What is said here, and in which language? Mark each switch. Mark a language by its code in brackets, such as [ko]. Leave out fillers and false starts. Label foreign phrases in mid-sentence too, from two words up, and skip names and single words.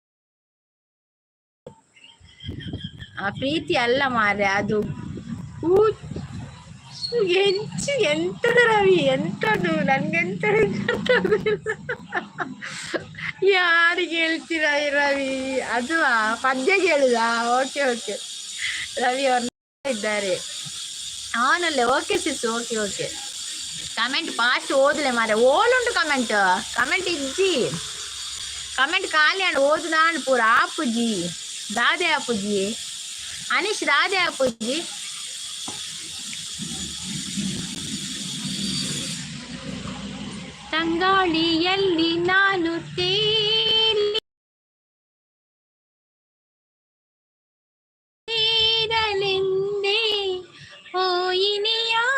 [kn] ಆ ಪ್ರೀತಿ ಅಲ್ಲ ಮಾರ್ರೆ, ಅದು ಹೆಚ್ಚು ಎಂತದ ರವಿ, ಎಂತದು ನನ್ಗೆಂತದ ಯಾರಿಗೆ ಹೇಳ್ತೀರ ರವಿ? ಅದು ಪದ್ಯ ಕೇಳುದಾ? ಓಕೆ ಓಕೆ, ರವಿ ಅವ್ರು ಇದ್ದಾರೆ ಅವನಲ್ಲೇ. ಓಕೆ ಸಿಸ್, ಓಕೆ ಓಕೆ. [en] comment fast [tcy] ಓದಲೆ ಮಾರೆ, ಓಲುಂಟು ಕಮೆಂಟ್. ಕಮೆಂಟ್ ಇಜ್ಜಿ, ಕಮೆಂಟ್ ಖಾಲಿ ಅಂಡ್ ಓದುದಾಂಡ್ ಪೂರ. ಆಪುಜಿ ದಾದೆ ಆಪುಜಿ, ಅನೀಶ್ ದಾದೆ ಆಪುಜಿ. [kn] ತಂಗಾಳಿಯಲ್ಲಿ ನಾನು ತೇರಲೆಂದೆ ಹೋಯಿನಿಯ